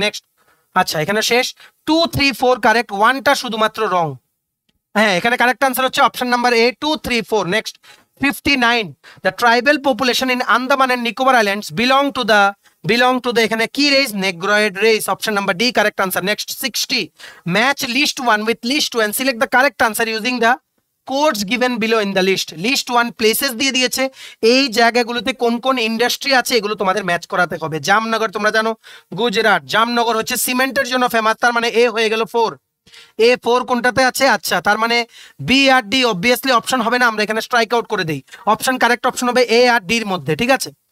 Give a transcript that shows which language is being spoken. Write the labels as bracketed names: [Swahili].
[Bangla] Next, আচ্ছা এখানে শেষ, 2, 3, 4 কারেক্ট, 1টা শুধুমাত্র রং, হ্যাঁ এখানে কারেক্ট আনসার হচ্ছে option number A, 2, 3, 4। [English] next 59, the tribal population in Andaman and Nicobar Islands belong to the [Bangla] এখানে কি race, [English] Negroid race, option number D correct answer. Next 60, match list 1 with list 2 and select the correct answer using the codes given below in the list. [Bangla] List 1 places দিয়ে দিয়েছে, এই জায়গাগুলোতে কোন কোন industry আছে এগুলো তোমাদের ম্যাচ করাতে হবে। জামনগর তোমরা জানো গুজরাট, জামনগর হচ্ছে সিমেন্টের জন্য ফেমাস, তার মানে এ হয়ে গেল 4। A4 কোনটাতে আছে, আচ্ছা তার মানে বি আর ডি অবভিয়াসলি অপশন হবে না, আমরা এখানে স্ট্রাইক আউট করে দেই, অপশন কারেক্ট অপশন হবে এ আর ডির মধ্যে, ঠিক আছে।